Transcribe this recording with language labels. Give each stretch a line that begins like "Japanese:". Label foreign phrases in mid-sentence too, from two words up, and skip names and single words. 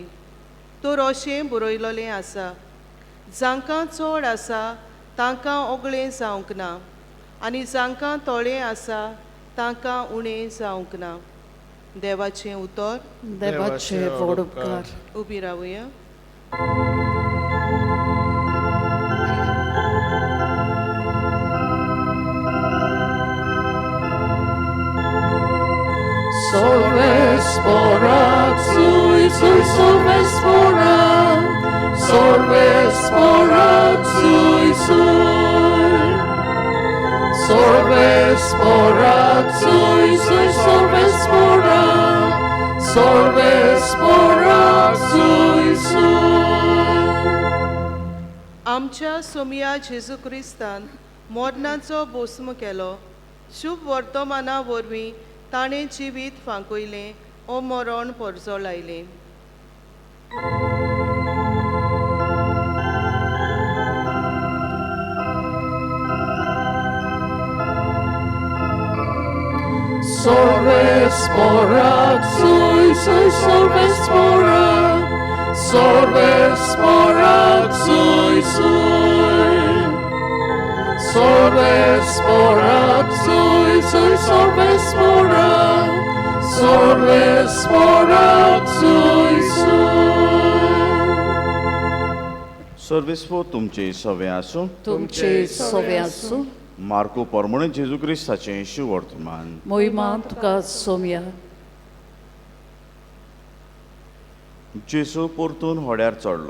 Konkani: तर अशें बरयलोलें आसा, जांकां चड आसा तांकां ओगळें जावंक ना, आनी जांकां थोडें आसा तांकां उणें जावंक ना. देवाचें उतर. देवाचे व्हड उपकार. उबी रावया. Sorvespora, sui, sui, sorvespora, sorvespora, sui, sui. Sorvespora, sui, sui, sorvespora, sorvespora, sui, sui. आमच्या सोमया जेजू क्रिस्तान मोडनाचो भस्म केलो. शुभ वर्तमाना वरवीं ताणें जिवीत फांकयलें ओ मरण परजो लायलें. Sorvespora, sui, sui, sorvespora, sorvespora, sui, sui. Sorvespora, sui, sui, sorvespora, sorvespora, sui, sui. सर्वेस्पो तुमचे सवे आसूं. तुमचे सवे आसूं. मार्को परमणे जेजू क्रिस्ताचें शुभ वर्तमान. मोहिमा तुका सोमया. जेजू परतून होड्यार चडलो.